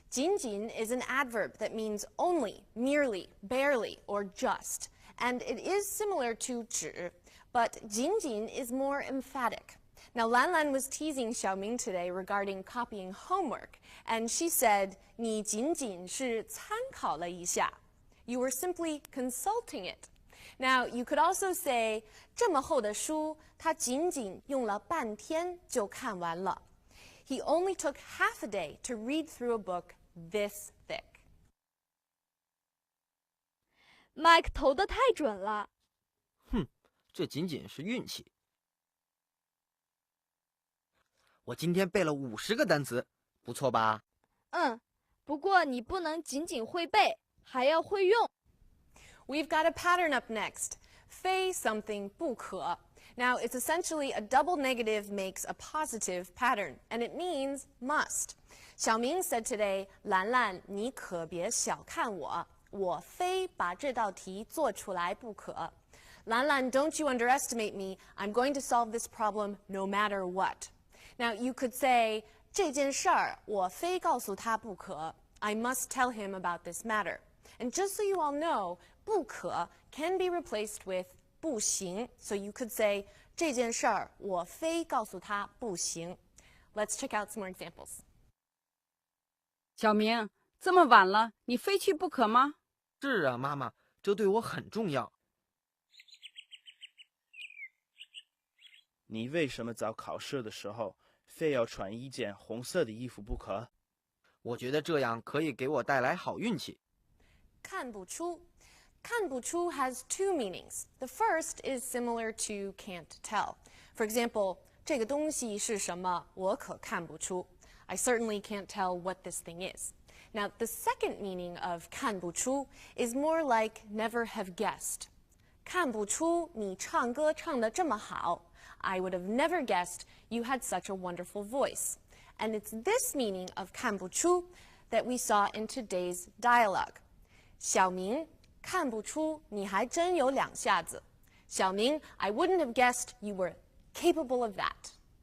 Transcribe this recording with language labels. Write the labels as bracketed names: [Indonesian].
[English] 仅仅 is an adverb that means only, merely, barely, or just, and it is similar to 只, but 仅仅 is more emphatic. Now, Lan Lan was teasing Xiaoming today regarding copying homework, and she said, [Chinese] 你仅仅是参考了一下. [English] You were simply consulting it. Now, you could also say, [Chinese] 这么厚的书，他仅仅用了半天就看完了. [English] He only took half a day to read through a book this thick. [Chinese] Mike 投得太准了。哼，这仅仅是运气。我今天背了50个单词，不错吧？不过你不能仅仅会背，还要会用。 [English] We've got a pattern up next. [Chinese] 非 something 不可. [English] Now, it's essentially a double negative makes a positive pattern, and it means must. Xiaoming said today, [Chinese] 兰兰，你可别小看我，我非把这道题做出来不可。 [English] 兰兰, don't you underestimate me. I'm going to solve this problem no matter what. Now, you could say, [Chinese] 这件事儿我非告诉他不可. [English] I must tell him about this matter. And just so you all know, 不可 can be replaced with 不行. So you could say, [Chinese] 这件事儿我非告诉他不行. [English] Let's check out some more examples. [Chinese] 小明，这么晚了，你非去不可吗？是啊，妈妈，这对我很重要。你为什么早考试的时候非要穿一件红色的衣服不可？我觉得这样可以给我带来好运气。看不出. [English] 看不出 has two meanings. The first is similar to can't tell. For example, [Chinese] 这个东西是什么？我可看不出. [English] I certainly can't tell what this thing is. Now, the second meaning of 看不出 is more like never have guessed. [Chinese] 看不出你唱歌唱得这么好. [English] I would have never guessed you had such a wonderful voice. And it's this meaning of 看不出 that we saw in today's dialogue. [Chinese] 小明看不出你还真有两下子. [English] 小明, I wouldn't have guessed you were capable of that.